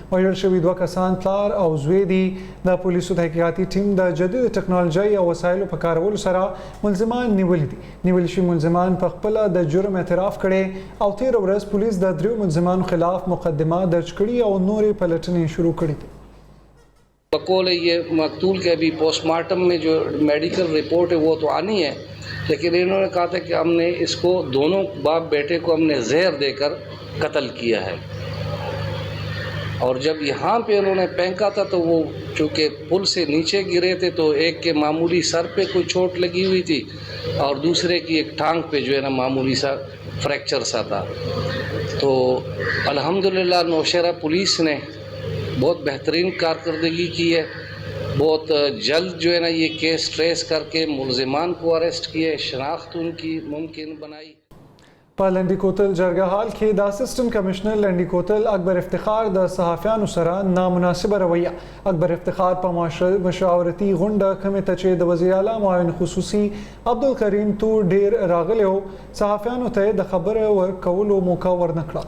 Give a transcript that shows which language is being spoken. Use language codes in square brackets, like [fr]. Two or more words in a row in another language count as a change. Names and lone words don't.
[ps] وژل شوي 2 کسان پلار او زوی دي. د پولیسو تحقیقاتي ټیم د جدید ټکنالوژۍ او وسایلو په کارولو سره ملزمان نیولي دي. نیول شوي ملزمان په خپل د جرم اعتراف کړي او 13 ورځ پولیس د 3 ملزمانو خلاف مقدمه درج کړي او نورې پلټنې شروع کړي دي. [ur] بقول یہ مقتول کے ابھی پوسٹ مارٹم میں جو [en] medical report [ur] ہے وہ تو آنی ہے، لیکن انہوں نے کہا تھا کہ ہم نے اس کو دونوں باپ بیٹے کو ہم نے زہر دے کر قتل کیا ہے. اور جب یہاں پہ انہوں نے پھینکا تھا تو وہ چونکہ پل سے نیچے گرے تھے تو ایک کے معمولی سر پہ کوئی چوٹ لگی ہوئی تھی اور دوسرے کی ایک ٹانگ پہ جو ہے نا معمولی سا فریکچر سا تھا. تو الحمدللہ نوشہرہ پولیس نے بہت بہترین کارکردگی کی ہے. بہت جلد جو ہے نا یہ [en] case trace [ur] کر کے ملزمان کو اریسٹ کیے، شناخت ان کی ممکن بنائی. [ps] په لنډي کوتل جرګه حال کې د اسسټنټ کمشنر لنډي کوتل اکبر افتخار د صحافیانو سره نامناسبه رویه. اکبر افتخار په مشاورتي غونډه کومه ته چې د وزیر اعلی معاون خصوصي عبدالکریم تور ډیر راغلی و صحافیانو ته د خبره ورکولو موقع ورنکړه.